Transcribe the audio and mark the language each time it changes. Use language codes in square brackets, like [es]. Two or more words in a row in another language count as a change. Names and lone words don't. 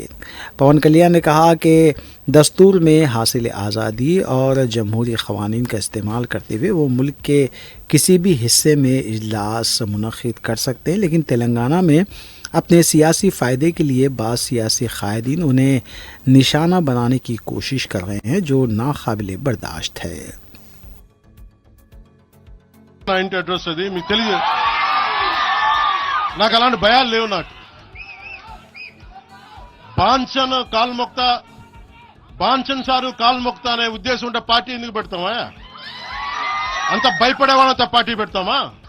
[ur] پون کلیان نے کہا کہ دستور میں حاصل آزادی اور جمہوری قوانین کا استعمال کرتے ہوئے وہ ملک کے کسی بھی حصے میں اجلاس منعقد کر سکتے ہیں، لیکن تلنگانہ میں اپنے سیاسی فائدے کے لیے بعض سیاسی قائدین انہیں نشانہ بنانے کی کوشش کر رہے ہیں، جو ناقابل برداشت ہے۔ [te] అడ్రస్ అది మీకు తెలియదు, నాకు అలాంటి భయాలు లేవు. నాకు బాంచన్ సారు కాల్మొక్త అనే ఉద్దేశం ఉంటే పార్టీ ఎందుకు పెడతామా? అంత భయపడేవాళ్ళంత పార్టీ పెడతామా?